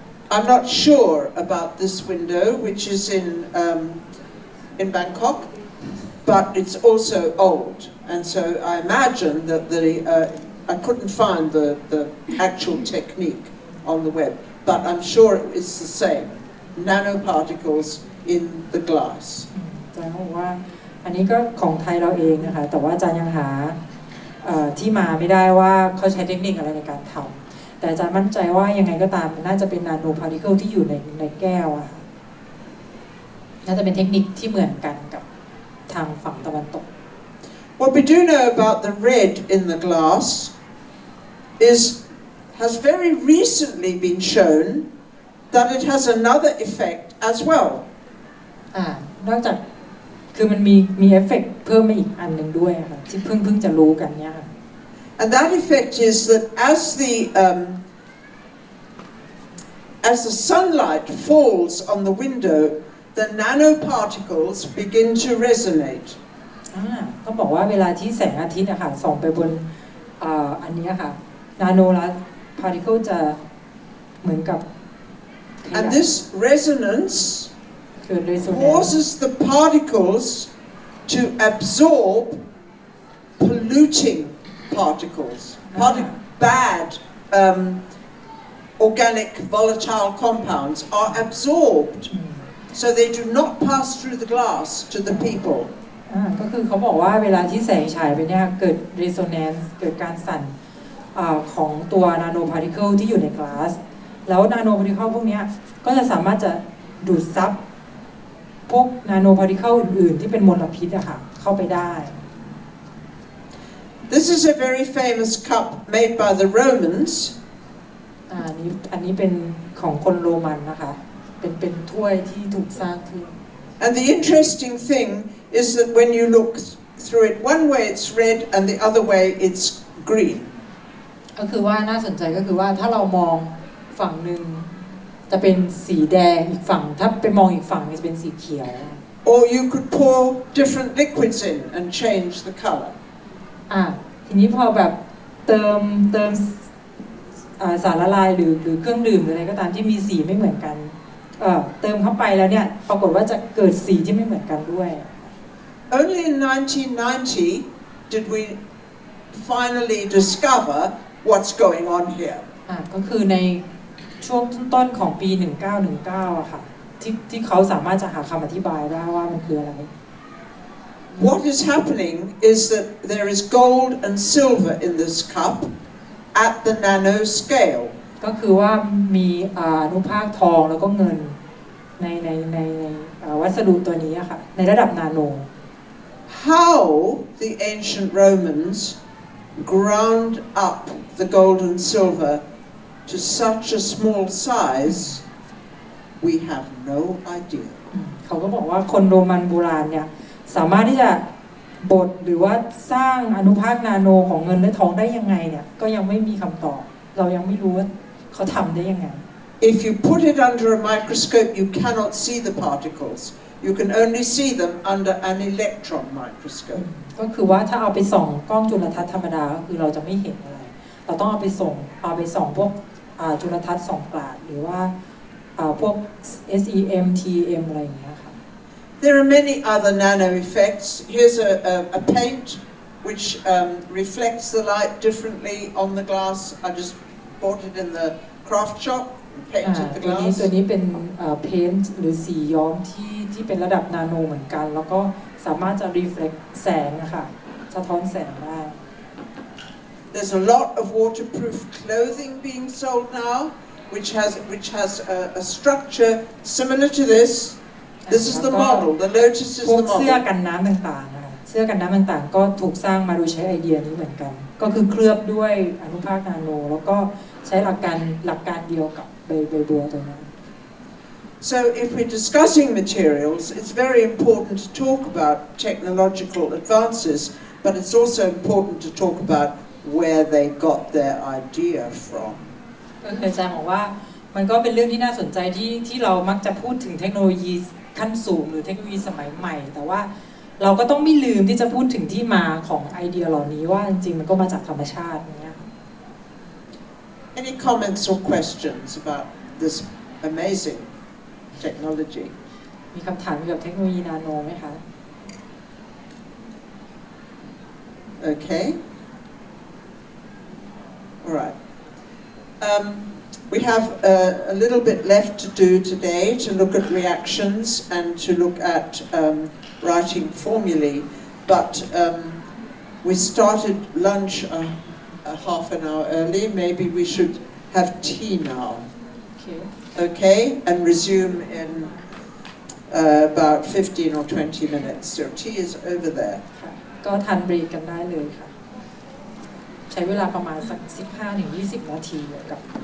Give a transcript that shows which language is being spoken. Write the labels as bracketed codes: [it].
[en] I'm not sure about this window, which is in Bangkok, but it's also old, and so I imagine that I couldn't find the actual technique on the web, but I'm sure it's the same, nanoparticles in the glass. [th] อาจารย์บอกว่าอันนี้ก็ของไทยเราเองนะคะแต่ว่าอาจารย์ยังหาที่มาไม่ได้ว่าเขาใช้เทคนิคอะไรในการทำแต่อาจารย์มั่นใจว่ายังไงก็ตามน่าจะเป็นนาโนพาร์ติเคิลที่อยู่ในแก้วอะน่าจะเป็นเทคนิคที่เหมือนกันกับทางฝั่งตะวันตก [en] What we do know about the red in the glass has very recently been shown that it has another effect as well. [th] นอกจากคือมันมีเอฟเฟกต์เพิ่มมาอีกอันหนึ่งด้วยค่ะที่เพิ่งจะรู้กันเนี่ยค่ะ [en] And that effect is that as the sunlight falls on the window, the nanoparticles begin to resonate. [th] เขาบอกว่าเวลาที่แสงอาทิตย์อะค่ะส่องไปบนอันนี้ค่ะนาโนพาร์ติเคิลจะเหมือนกับ [en] And this resonance causes the particles to absorb polluting particles, bad organic volatile compounds are absorbed, so they do not pass through the glass to the people. [th] ก็คือเขาบอกว่าเวลาที่แสงฉายไปเนี่ยเกิด resonance เกิดการสั่นของตัวนาโนพาร์ติเคิลที่อยู่ในกลาสแล้วนาโนพาร์ติเคิลพวกนี้ก็จะสามารถจะดูดซับพวกนาโนพาร์ติเคิลอื่นๆที่เป็นมลพิษอะค่ะเข้าไปได้ [en] This is a very famous cup made by the Romans. [th] อันนี้เป็นของคนโรมันนะคะเป็นถ้วยที่ถูกสร้างขึ้น [en] And the interesting thing is that when you look through it, one way it's red and the other way it's green. [th] ก็คือว่าน่าสนใจก็คือว่าถ้าเรามองฝั่งหนึ่งจะเป็นสีแดงอีกฝั่งถ้าไปมองอีกฝั่งจะเป็นสีเขียว [en] Or you could pour different liquids in and change the color. [th] ทีนี้พอแบบเติมสารละลายหรือเครื่องดื่มหรืออะไรก็ตามที่มีสีไม่เหมือนกันเติมเข้าไปแล้วเนี่ยปรากฏว่าจะเกิดสีที่ไม่เหมือนกันด้วย [en] Only in 1990 did we finally discover what's going on here. [th] ก็คือในช่วงต้นของปี 1919 อะค่ะที่เขาสามารถจะหาคำอธิบายได้ว่ามันคืออะไร [en] What is happening is that there is gold and silver in this cup at the nano scale. [th] ก็คือว่ามีอนุภาคทองแล้วก็เงินในวัสดุตัวนี้อะค่ะในระดับนาโน [en] How the ancient Romans ground up the gold and silver to such a small size, we have no idea. [th] เขาก็บอกว่าคนโรมันโบราณเนี่ยสามารถที่จะบดหรือว่าสร้างอนุภาคนาโนของเงินและทองได้ยังไงเนี่ยก็ยังไม่มีคำตอบเรายังไม่รู้ว่าเขาทำได้ยังไง [en] If you put it under a microscope, you cannot see the particles. You can only see them under an electron microscope. [th] ก็คือว่าถ้าเอาไปส่องกล้องจุลทรรศน์ธรรมดาก็คือเราจะไม่เห็นอะไรเราต้องเอาไปส่องพวกจุลทรรศน์ส่องกลาดหรือว่าพวก SEM TEM อะไรอย่างเงี้ยค่ะ [en] There are many other nano effects. Here's a paint which reflects the light differently on the glass. I just bought it in the craft shop and painted the [th] ตัว [en] glass. [th] นี้เป็นpaint หรือสีย้อมที่เป็นระดับนาโนเหมือนกันแล้วก็สามารถจะ reflect แสงนะคะสะท้อนแสงได้ [en] There's a lot of waterproof clothing being sold now, which has a structure similar to this. This is the model. The Lotus is [th] พว [en] the [th] กเสื้อ [en] model. [th] กันน้ำต่างๆนะคะเสื้อกันน้ำต่างๆก็ถูกสร้างมาโดยใช้ไอเดียนี้เหมือนกันก็คือเคลือบด้วยอนุภาคนาโนแล้วก็ใช้หลักการเดียวกับใบบัวตัวนั้น [en] So if we're discussing materials, it's very important to talk about technological advances, but it's also important to talk about where they got their idea from. [th] ก็คืออาจารย์บอกว่ามันก็เป็นเรื่องที่น่าสนใจที่เรามักจะพูดถึงเทคโนโลยีขั้นสูงหรือเทคโนโลยีสมัยใหม่แต่ว่าเราก็ต้องไม่ลืมที่จะพูดถึงที่มาของไอเดียเหล่านี้ว่าจริงๆมันก็มาจากธรรมชาติอย่างเงี้ย [en] Any comments or questions about this amazing technology? [th] มีคำถามเกี่ยวกับเทคโนโลยีนาโนไหมคะ [en] Okay. All right. We have a little bit left to do today to look at reactions and to look at writing formulae, but we started lunch a half an hour early. Maybe we should have tea now. Okay, and resume in about 15 or 20 minutes. So tea is over there. [th] ก็ทานเบรกกันได้เลยค่ะใช้เวลาประมาณสัก 15-20 นาทีกับ